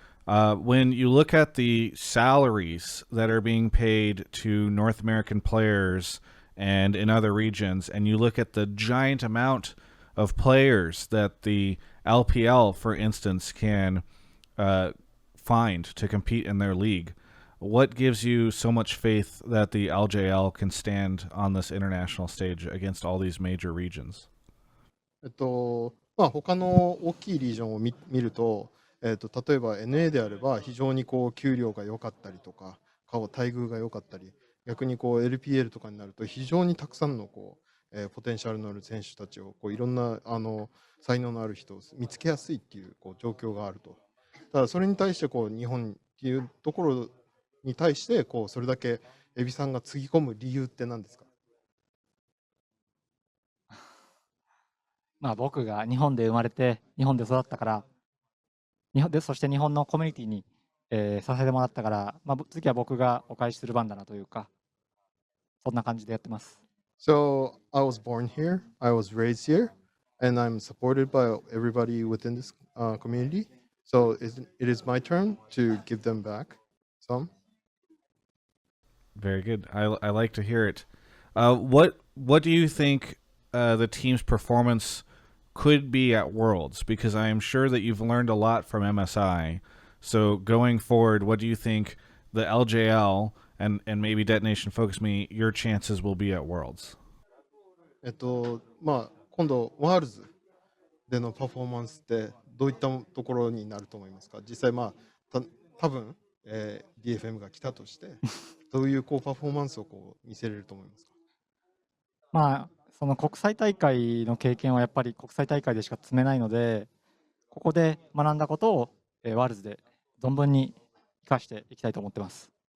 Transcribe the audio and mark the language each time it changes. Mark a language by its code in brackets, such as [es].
[en] When you look at the salaries that are being paid to North American players and in other regions, and you look at the giant amount of players that the LPL, for instance, can uh, find to compete in their league, what gives you so much faith that the LJL can stand on this international stage against all these major regions? [ja] まあ、他の大きいリージョンを見ると、例えば NA であれば非常に給料が良かったりとか、待遇が良かったり、逆にLPL とかになると非常にたくさんのポテンシャルのある選手たちをいろんな才能のある人を見つけやすいっていう状況があると。ただそれに対してこう日本っていうところに対してこうそれだけエビさんがつぎ込む理由って何ですか？まあ僕が日本で生まれて日本で育ったからそして日本のコミュニティに、させてもらったから、まあ、次は僕がお返しする番だなというかそんな感じでやってます。 [en] So I was born here, I was raised here, and I'm supported by everybody within this community. So it is my turn to give them back some. Very good. I like to hear it. What do you think the team's performance could be at Worlds? Because I am sure that you've learned a lot from MSI. So going forward, what do you think the LJL and maybe Detonation Focus Me, your chances will be at Worlds? [ja] まあ今度ワールズでのパフォーマンスってどういったところになると思いますか？実際まあ多分、DFM が来たとしてどういうこうパフォーマンスをこう見せれると思いますか？まあその国際大会の経験はやっぱり国際大会でしか積めないので、ここで学んだことを、ワールズで存分に生かしていきたいと思ってます。